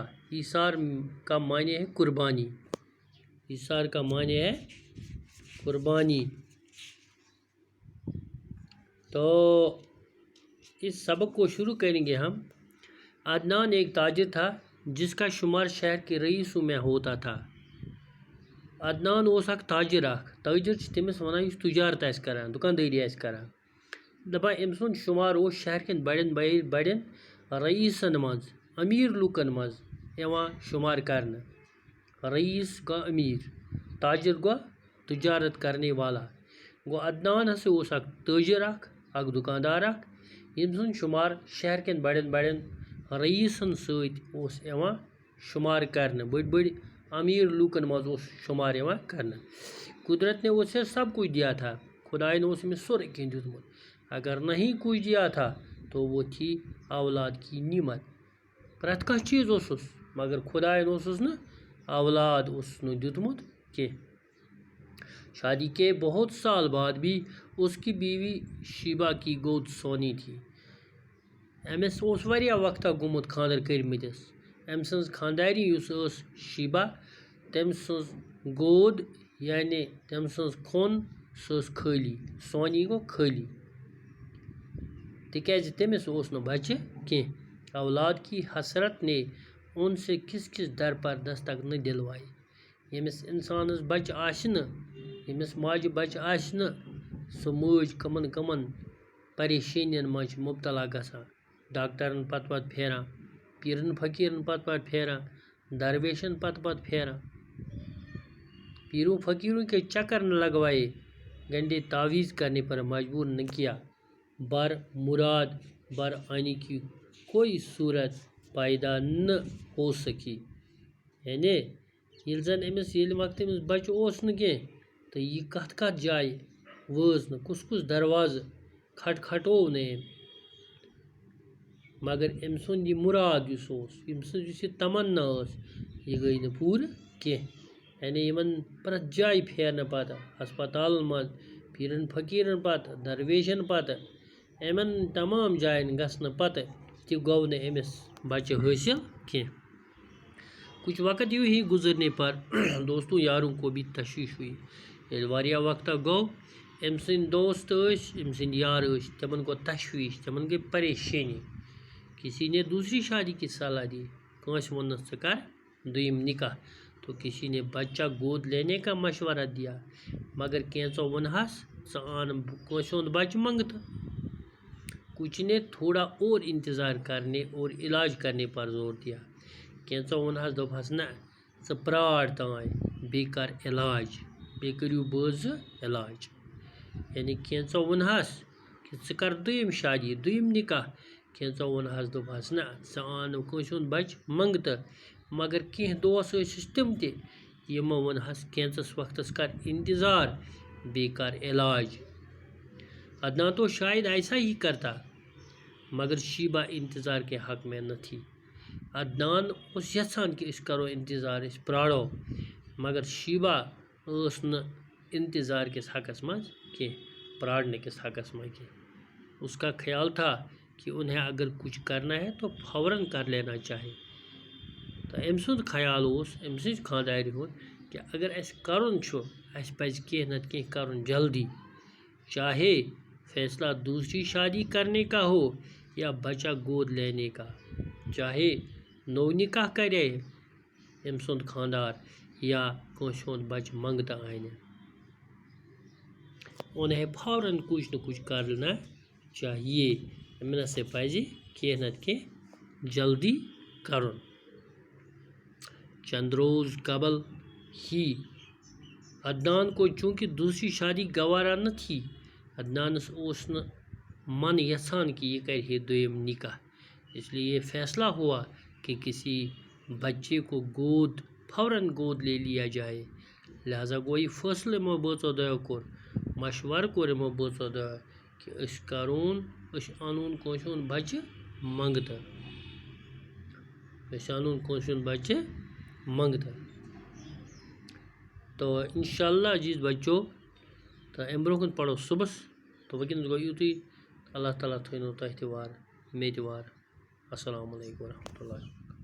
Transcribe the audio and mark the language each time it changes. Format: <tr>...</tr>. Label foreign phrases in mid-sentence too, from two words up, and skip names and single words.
<ur>ایثار کا معنی ہے قربانی، ایثار کا معنی ہے قربانی۔ تو اس سبق کو شروع کریں گے ہم۔ عدنان ایک تاجر تھا جس کا شمار شہر کے رئیسوں میں ہوتا تھا۔</ur> <ks>عدنان اوس اکھ تاجر تاجر تمس ونان تجارت کران، دکانداری کران، دپان ام سن شمار اس شہر کن بڑین بڑین رئیسن مز، امیر لوکن مز یوان شمار کرنا۔ رئیس گو امیر، تاجر گو</ks> <ur>تجارت کرنے والا۔</ur> <ks>گو عدنان ہسا اوس اکھ تاجر اکھ دکاندار اکھ یم سن شمار شہر کن بڑین بڑین رئیسن ست اوس یوان شمار کرنا، بڑ بڑ امیر لوکن مز اوس شمار یوان کرنا۔</ks> <ur>قدرت نے اسے سب کچھ دیا تھا، خدائے نے اس میں</ur> <ks>سورے کینہ دیتمت،</ks> <ur>اگر نہیں کچھ دیا تھا تو وہ تھی اولاد کی نعمت۔</ur> <ks>پرت کانٛہہ چیز اوسُس مگر خدائے اوسُس نہ اولاد اوسُس نہ دیتمت کی۔</ks> <ur>شادی کے بہت سال بعد بھی اس کی بیوی شیبہ کی گود سونی تھی۔</ur> <ks>امس اوس واریاہ وقتا گومت خاندر کرمتس۔ ام سنز خانداری یس اس شیبہ، تم سنز گود یعنی تم سنز کھون سس خالی، سونی گو خالی، تکیاز تمس اوس نہ بچہ کی۔</ks> <ur>اولاد کی حسرت نے ان سے کس کس در پر دستک نہ دلوائی۔</ur> <ks>یمس انسانس بچہ آسہ نہ، یمس ماجہ بچہ آسہ نہ، سو موج کمن کمن پریشانین مز مبتلا گژھان، ڈاکٹرن پت پھیران، پیرن فقیرن پت پھیران، درویشن پت پھیران۔</ks> <ur>پیروں فقیروں کے چکر نہ لگوائے، گنڈے تعویذ کرنے پر مجبور نہ کیا، بر مراد بر آنے کی کوئی صورت پیدا نہ ہو سکی۔</ur> <ks>یعنی یل زن امس یل وقت امس بچہ اوس نہ کی تو یہ کت کت جائے وٲژ نہ، کس کس دروازہ کھٹ کھٹو نہ ام، مگر ام سن یہ مراد یس اوس، ام سن یہ تمنا اس، یہ گئی نہ پور کی۔ یعنی یمن پرت جائے پھیرن پتہ، ہسپتالن مز، پیرن فقیرن پتہ، درویشن پتہ، امن تمام جائن گھن پتہ تہ گو نہ امس بچہ حاصل کی۔</ks> <ur>کچھ وقت یوں ہی گزرنے پر دوستوں یاروں کو بھی تشویش ہوئی۔</ur> <ks>یل واریاہ وقتا گو، ام سن دوست اس، ام سن یار اس، تمن گو تشویش، تمن گئی پریشانی۔</ks> <ur>کسی نے دوسری شادی کی صلاح دی،</ur> <ks>کانس ونس ژٕ کر دویم نکاح،</ks> <ur>تو کسی نے بچہ گود لینے کا مشورہ دیا،</ur> <ks>مگر کینچو ونہس ژٕ آن کانسہ ہند بچہ منگتہ۔</ks> <ur>کچھ نے تھوڑا اور انتظار کرنے اور علاج کرنے پر زور دیا،</ur> <ks>کینچو ونہس دوپہس نہ ژٕ پرار تائیں بی کر علاج، بی کریو بٲژ علاج۔ یعنی کینچو ونہس کہ ژٕ کر دویم شادی، دویم نکاح، کینچو ونہس دوپہس نہ ژٕ آن کانسہ ہند بچہ منگتہ، مگر کینہ دوس ٲسِس تم تہ یمو ونہس کینچس وقتس کر انتظار بی کر علاج۔</ks> <ur>عدنان تو شاید ایسا ہی کرتا، مگر شیبہ انتظار کے حق میں نہ تھی۔</ur> <ks>عدنان اس یژھان کہ اس کرو انتظار، اس پرارو، مگر شیبہ اس نہ انتظار کس حقس مز کی، پرارنے کس حقس مز کی۔</ks> <ur>اس کا خیال تھا کہ انہیں اگر کچھ کرنا ہے تو فوراً کر لینا چاہیے۔</ur> <ks>تو ام سند خیال اس، ام سن خانداری ہند کہ اگر اس کرن چھو، اس پز کی نت کی کرن جلدی،</ks> <ur>چاہے فیصلہ دوسری شادی کرنے کا ہو یا بچہ گود لینے کا،</ur> <ks>چاہے نو نکاح کرے ام سند خاندار یا کانسہ ہند بچہ منگتہ آنہ،</ks> <ur>انہیں فوراً کچھ نہ کچھ کرنا چاہیے،</ur> <ks>امن سے پزِ کی نت کی جلدی کرن۔</ks> <ur>چند روز قبل ہی عدنان کو چونکہ دوسری شادی گوارا نہ تھی،</ur> <ks>عدنانس اوس نہ من یژھان کہ یہ کرے دویم نکاح،</ks> <ur>اس لیے یہ فیصلہ ہوا کہ کسی بچے کو فوراً گود لے لیا جائے،</ur> <ks>لہذا گوئی فیصلہ یمو بٲژو دۄیو کوٚر، مشورٕ کوٚر یمو بٲژو دۄیو کہ أسۍ اَنون کٲنٛسہِ ہُنٛد بچہِ منٛگتہٕ، تو انشاءاللہ عزیز بچو، تو امہِ برونٛہہ کُن پرو صُبحس، تو وٕنکیٚنس گوٚو یُتُے، اللہ تعالیٰ تھٲینو تۄہہِ تہِ وارٕ مےٚ تہِ وارٕ، السلام علیکم ورحمتہ اللہ۔</ks>